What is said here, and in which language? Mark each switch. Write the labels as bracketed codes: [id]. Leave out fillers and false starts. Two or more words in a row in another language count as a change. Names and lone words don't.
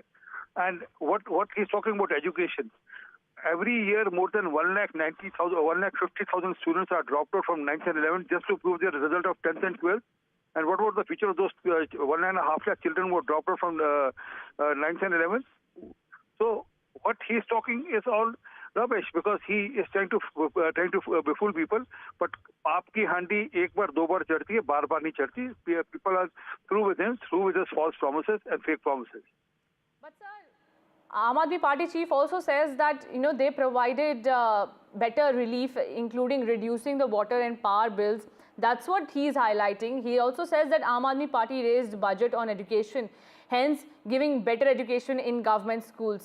[en] And what he's talking about education. Every year, more than 150,000 students are dropped out from 9th and 11th just to prove their result of 10th and 12th. And what was the future of those 1.5 lakh children who were dropped out from 9th and 11th? So what he's talking is all rubbish, because he is trying to befool people. [hi] But पाप की हांडी एक बार दो बार चढ़ती है, बार बार नहीं चढ़ती. [en] People are through with him, through with his false promises and fake promises. But sir, Aam Aadmi Party chief also says that they provided better relief, including reducing the water and power bills. That's what he's highlighting. He also says that Aam Aadmi Party raised budget on education, hence giving better education in government schools.